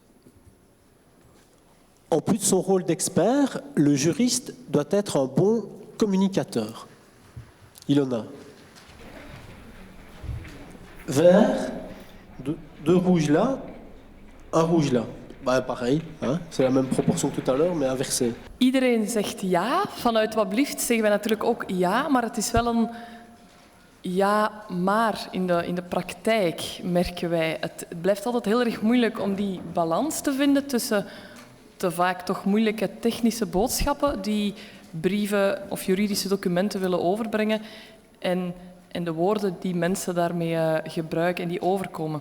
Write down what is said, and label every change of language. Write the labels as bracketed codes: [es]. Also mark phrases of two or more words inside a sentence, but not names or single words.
[fr] En plus de son rôle d'expert, le juriste doit être un bon communicateur. Ilona. Vert, deux rouges là, un rouge là. Pareil, hein? C'est la même proportion que tout à l'heure, mais inversé. [nl] Iedereen zegt ja. Vanuit Wat Blieft zeggen wij natuurlijk ook ja, maar het is wel een ja, maar in de praktijk merken wij. Het blijft altijd heel erg moeilijk om die balans te vinden tussen de vaak toch moeilijke technische boodschappen die brieven of juridische documenten willen overbrengen en de woorden die mensen daarmee gebruiken en die overkomen.